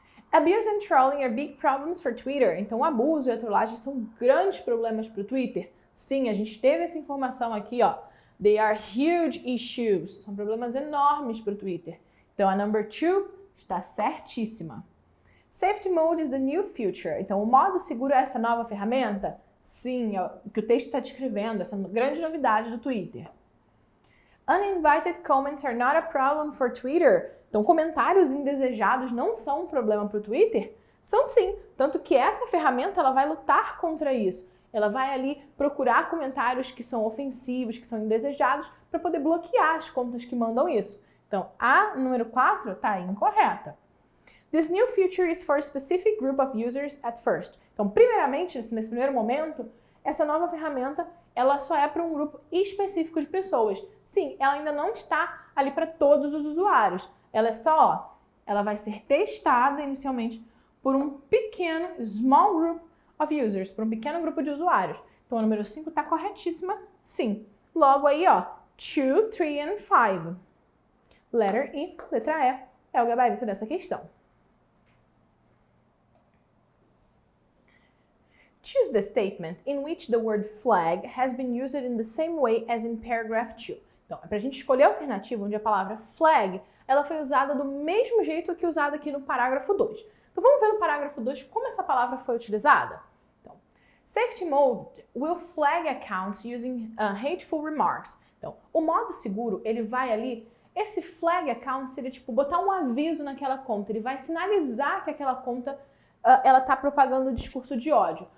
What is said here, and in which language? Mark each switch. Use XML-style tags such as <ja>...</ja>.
<en>Abuse and trolling are big problems for Twitter.</en> <pt>Então, o abuso e a trollagem são grandes problemas para o Twitter. Sim, a gente teve essa informação aqui, ó.</pt> <en>They are huge issues.</en> <pt>São problemas enormes para o Twitter. Então, a number 2 está certíssima.</pt> <en>Safety mode is the new feature.</en> <pt>Então, o modo seguro é essa nova ferramenta? Sim, é o que o texto está descrevendo, essa grande novidade do Twitter.</pt> <en>Uninvited comments are not a problem for Twitter.</en> <pt>Então, comentários indesejados não são um problema para o Twitter? São sim, tanto que essa ferramenta ela vai lutar contra isso. Ela vai ali procurar comentários que são ofensivos, que são indesejados, para poder bloquear as contas que mandam isso. Então, a número 4 está incorreta.</pt> <en>This new feature is for a specific group of users at first.</en> <pt>Então, primeiramente, nesse primeiro momento, essa nova ferramenta ela só é para um grupo específico de pessoas. Sim, ela ainda não está ali para todos os usuários. Ela é só, ela vai ser testada inicialmente por um pequeno,</pt> <en>small group of users,</en> <pt>por um pequeno grupo de usuários. Então, a número 5 está corretíssima, sim. Logo aí, ó, 2, 3 and 5.</pt> <en>Letter E,</en> <pt>letra E, é o gabarito dessa questão.</pt> <en>Choose the statement in which the word flag has been used in the same way as in paragraph 2.</en> <pt>Então, é para a gente escolher a alternativa onde a palavra flag ela foi usada do mesmo jeito que usada aqui no parágrafo 2. Então, vamos ver no parágrafo 2 como essa palavra foi utilizada? Então,</pt> <en>Safety Mode will flag accounts using hateful remarks.</en> <pt>Então, o modo seguro, ele vai ali, esse flag account seria tipo botar um aviso naquela conta, ele vai sinalizar que aquela conta ela está propagando discurso de ódio.</pt>